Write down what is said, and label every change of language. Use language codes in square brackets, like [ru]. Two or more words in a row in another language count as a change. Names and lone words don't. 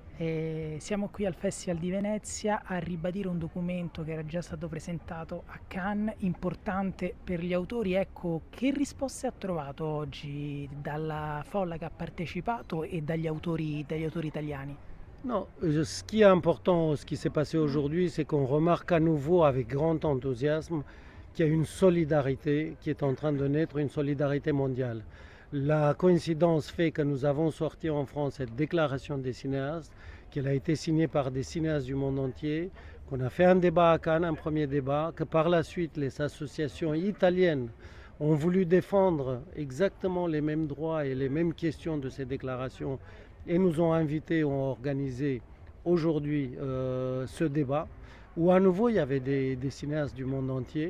[it] Siamo qui al Festival di Venezia a ribadire un documento che era già stato presentato a Cannes, importante per gli autori. Ecco, che risposte ha trovato oggi dalla folla che ha partecipato e dagli autori italiani? [fr] Non, ce qui est important, ce qui s'est passé aujourd'hui, c'est qu'on remarque à nouveau avec grand enthousiasme qu'il y a une solidarité qui est en train de naître, une solidarité mondiale. La coïncidence fait que nous avons sorti en France cette déclaration des cinéastes, qu'elle a été signée par des cinéastes du monde entier, qu'on a fait un débat à Cannes, un premier débat, que par la suite les associations italiennes ont voulu défendre exactement les mêmes droits et les mêmes questions de ces déclarations et nous ont invités, ont organisé aujourd'hui ce débat où à nouveau il y avait des cinéastes du monde entier.